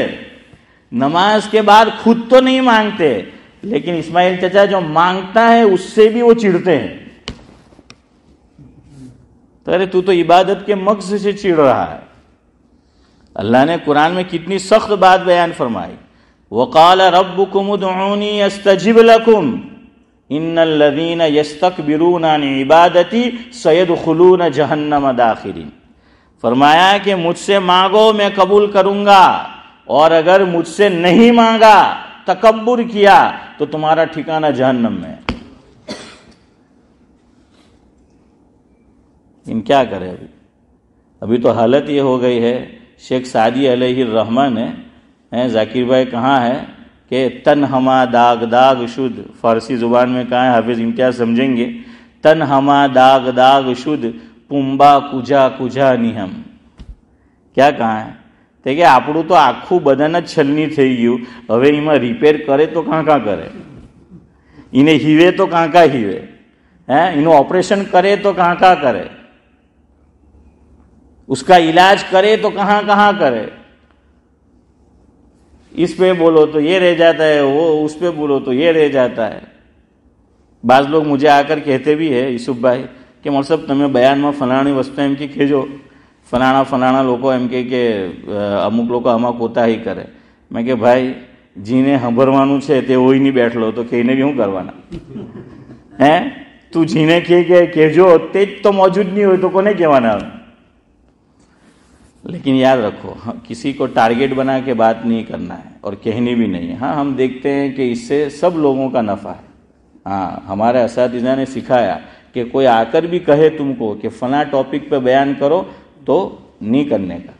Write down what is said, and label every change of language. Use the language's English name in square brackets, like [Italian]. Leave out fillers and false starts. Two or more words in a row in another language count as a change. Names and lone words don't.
[Urdu] نماز کے بعد خود تو نہیں مانگتے، لیکن اسماعیل چچا جو مانگتا ہے اس سے بھی وہ چڑھتے ہیں. تو ارے تو عبادت کے مقصد سے چڑھ رہا ہے. اللہ نے قرآن میں کتنی سخت بات بیان فرمائی. [Arabic] وَقَالَ رَبُّكُمُ ادْعُونِي أَسْتَجِبْ لَكُمْ إِنَّ الَّذِينَ يَسْتَكْبِرُونَ عَنْ عِبَادَتِي سَيَدْخُلُونَ جَهَنَّمَ دَاخِرِينَ. [Urdu] فرمایا کہ مجھ سے مانگو میں قبول کروں گا، اور اگر مجھ سے نہیں مانگا، تکبر کیا، تو تمہارا ٹھکانہ جہنم میں. ان کیا کرے ابھی تو حالت یہ ہو گئی ہے. شیخ سعدی علیہ الرحمہ نے ذاکر بھائی کہاں ہے کہ [Persian] تن ہما داغ داغ شد، [Urdu] فارسی زبان میں کہاں ہے، حافظ امتیاز سمجھیں گے. [Persian] تن ہما داغ داغ شد پنبا کجا کجا નિહમ. [Gujarati] ક્યાં કहाँ है તે કે આપણું તો આખું બદન જ છલની થઈ ગયું, હવે એમાં રિપેર કરે તો કાં કરે, એને હીવે તો કાં હીવે, એનું ઓપરેશન કરે તો કાં કરે, [Urdu] اس کا علاج کرے تو کہاں کہاں کرے. اس پہ بولو تو یہ رہ جاتا ہے، وہ اس پہ بولو تو یہ رہ جاتا ہے. بعض لوگ مجھے آ کر کہتے بھی ہے یوسف بھائی کہ مول صاحب [Gujarati] તમે બયાનમાં ફલાણી વસ્તુ એમ કે કહેજો, ફલાણા લોકો એમ કે અમુક લોકો આમાં કોતાહી કરે. મેં કે ભાઈ જીને સાંભળવાનું છે તે હોય નહીં બેઠલો તો કહીને બી શું કરવાના? તું જીને કહેજો તે જ તો મોજૂદ નહીં હોય તો કોને કહેવાના? [Urdu] لیکن یاد رکھو کسی کو ٹارگیٹ بنا کے بات نہیں کرنا ہے اور کہنی بھی نہیں ہے. ہاں ہم دیکھتے ہیں کہ اس سے سب لوگوں کا نفع ہے. ہاں ہمارے اساتذہ نے سکھایا کہ کوئی آ کر بھی کہے تم کو کہ فلاں ٹاپک پہ بیان کرو تو نہیں کرنے کا.